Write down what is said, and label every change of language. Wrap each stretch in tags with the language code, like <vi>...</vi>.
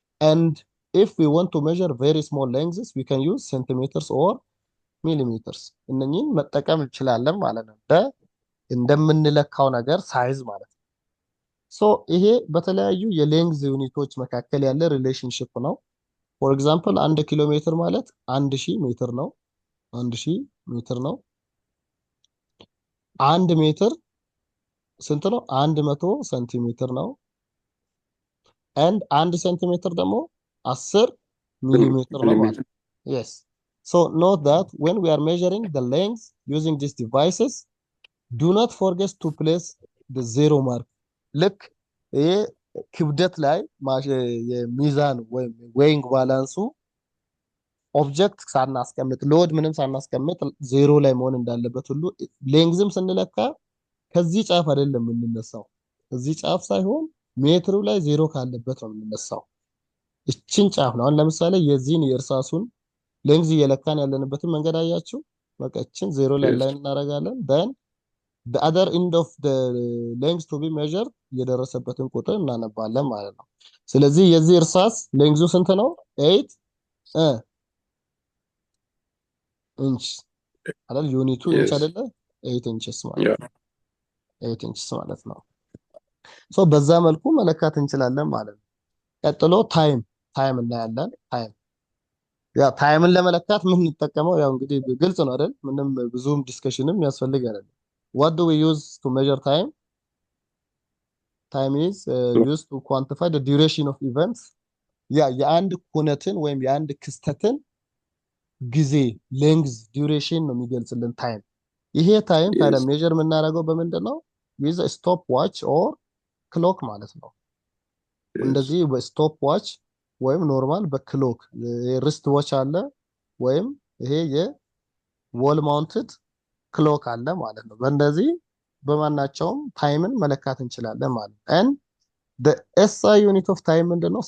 <en>and if we want to measure very small lengths we can use centimeters or millimeters</en> <am>እነኚህን መጠቀም እንችላለን ማለት ነው እንደምንለካው ነገር ሳይዝ ማለት ነው። ሶ ይሄ በተለያዩ የሌንግዝ ዩኒቶች መካከል ያለ ሪሌሽንሽፕ ነው። ፎር ኤግዛምፕል 1 ኪሎ ሜትር ማለት 1000 ሜትር ነው። 1000 ሜትር ነው። 1 ሜትር ስንት ነው? 100 ሴንቲሜትር ነው።</am> <en>and</en> <am>1 ሴንቲሜትር ደግሞ 10 ሚሊሜትር ነው ማለት ነው።</am> <en>yes so note that when we are measuring the length using these devices do not forget to place the zero mark.</en> <am>ልክ ይሄ ክብደት ላይ የሚዛን ወይም ዌይንግ ባላንሱ ኦብጀክት ሳናስቀምጥ ሎድ ምንም ሳናስቀምጥ ዜሮ ላይ መሆን እንዳለበት ሁሉ ሌንግዝም ስንለካ ከዚህ ጫፍ አይደለም የምንነሳው። እዚህ ጫፍ ሳይሆን ሜትሩ ላይ ዜሮ ካለበት ነው የምንነሳው። እቺን ጫፍ ነው። አሁን ለምሳሌ የዚህን የእርሳሱን ሌንግዝ እየለካን ያለንበትን መንገድ አያችሁ። በቃ እቺን ዜሮ ላይ</am> <en>Yes.</en> <am>ላይ እናደርጋለን</am> <en>then the other end of the length to be measured</en> <am>የደረሰበትን ቁጥር እናነባለን ማለት ነው። ስለዚህ የዚህ እርሳስ ሌንግዙ ስንት ነው? 8 ኢንች አይደል? ዩኒቱ ኢንች</am> <en>Yes.</en> <am>አይደለ? 8 ኢንችስ ማለት</am> <en>Yeah.</en> <am>8 ኢንችስ ማለት ነው። ሶ በዛ መልኩ መለካት እንችላለን ማለት ነው። ቀጥሎ ታይም እናያለን። ታይምን ለመለካት ምን እንጠቀመው? ያው እንግዲህ ግልጽ ነው አይደል? ምንም ብዙም ዲስከሽንም ያስፈልግ አይደለም።</am> <en>what do we use to measure time? time is used to quantify the duration of events.</en> <am>የአንድ ኩነትን ወይም የአንድ ክስተትን ጊዜ ሌንግዝ ዱሬሽን ነው የሚገልጽልን ታይም። ይሄ ታይም ታዲያ</am> <en>Yes.</en> <am>ሜጀር የምናደርገው በምንድን ነው?</am> <en>with a stop watch or clock</en> <am>ማለት ነው።</am> <en>Yes.</en> <am>እንደዚህ በስቶፕ ዋች ወይም ኖርማል በክሎክ ሪስት ዋች አለ ወይም ይሄ የዎል ማውንትድ ክሎክ አለ ማለት ነው። በእንደዚህ በማናቸውም ታይምን መለካት እንችላለን ማለት ነው።</am> <en>and the SI unit of time</en> <am>ምንድነው?</am>